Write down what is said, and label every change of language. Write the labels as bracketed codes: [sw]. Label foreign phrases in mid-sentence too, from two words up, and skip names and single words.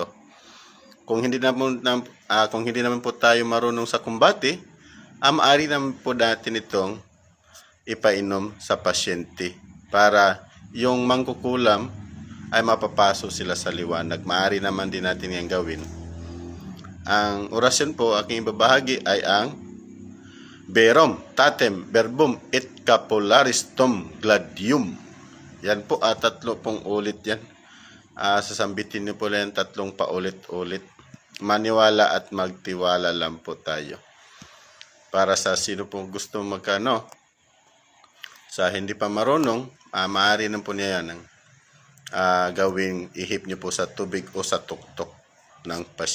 [tl] Kung hindi naman po tayo marunong sa kumbati, maaari naman po natin itong ipainom sa pasyente para yung mangkukulam ay mapapasok sila sa liwanag. Maaari naman din natin yan gawin. Ang orasyon po aking ibabahagi ay ang [la] Verum tatem verbum et capularis tom gladium. [tl] Yan po, 3 pong ulit yan. Sasambitin niyo po lang 3 paulit-ulit. Maniwala at magtiwala lang po tayo. Para sa sino pong gusto sa hindi pa marunong, maaari na po niya yan gawing ihip niyo po sa tubig o sa tuktok ng pasyente.